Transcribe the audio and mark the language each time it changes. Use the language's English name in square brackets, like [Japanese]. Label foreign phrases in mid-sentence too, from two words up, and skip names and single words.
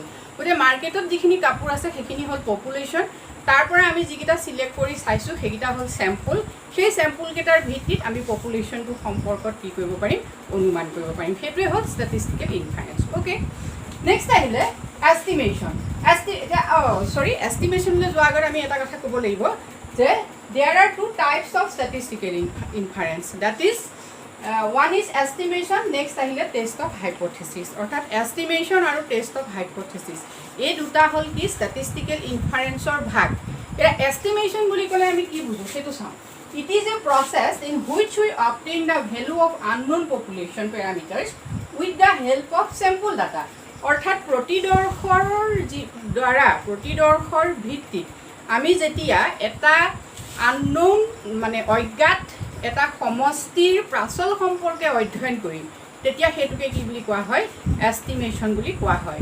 [Assamese] গতিকে মাৰ্কেটত যিখিনি কাপোৰ আছে সেইখিনি হ'ল পপুলেশন, তাৰ পৰা আমি যিকেইটা সিলেক্ট কৰি চাইছো সেইকেইটা হ'ল স্যাম্পল। সেই স্যাম্পল কেইটাৰ ভিত্তিত আমি পপুলেশনটো সম্পৰ্কত কি কৰিব পাৰিম অনুমান কৰিব পাৰিম। সেইটোৱে হ'ল [English] statistical inference. [Assamese] ওকে, নেক্সট আহিলে এস্টিমেশন। এস্টিমেশনলৈ যোৱাৰ আগত আমি এটা কথা ক'ব লাগিব যে [English] there are two types of statistical inference, that is one is estimation, [Assamese] next আহিলে [English] test of hypothesis। [Assamese] অৰ্থাৎ estimation আৰু [English] test of hypothesis [Assamese] এই দুটা হ'ল কি [English] statistical inferenceৰ [Assamese] ভাগ। এটা estimation বুলি ক'লে আমি কি বুজো সেইটো চাওঁ। [English] It is a process in which we obtain the value of unknown population parameters with the help of sample data। [Assamese] অৰ্থাৎ প্ৰতিদৰ্শৰ ভিত্তিত আমি যেতিয়া এটা আননোন মানে অজ্ঞাত এটা সমষ্টিৰ প্ৰাচল সম্পৰ্কে অধ্যয়ন কৰিম তেতিয়া সেইটোকে কি বুলি কোৱা হয় এস্টিমেশন বুলি কোৱা হয়।